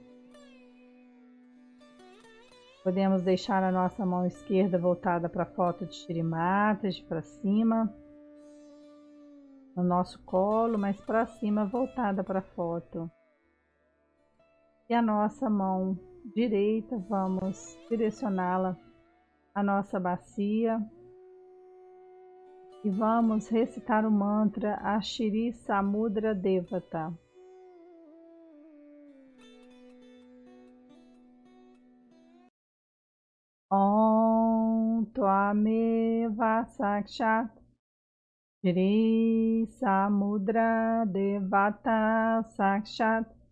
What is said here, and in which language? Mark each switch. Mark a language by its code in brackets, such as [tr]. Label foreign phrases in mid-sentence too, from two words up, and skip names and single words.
[pt] Podemos deixar a nossa mão esquerda voltada para a foto de Shri Mataji, para cima, no nosso colo, mas para cima voltada para a foto. E a nossa mão direita, vamos direcioná-la à nossa bacia e vamos recitar o mantra Shri Samudra Devata. [sa] Om Tvameva Sakshat Shri Samudra Devata Sakshat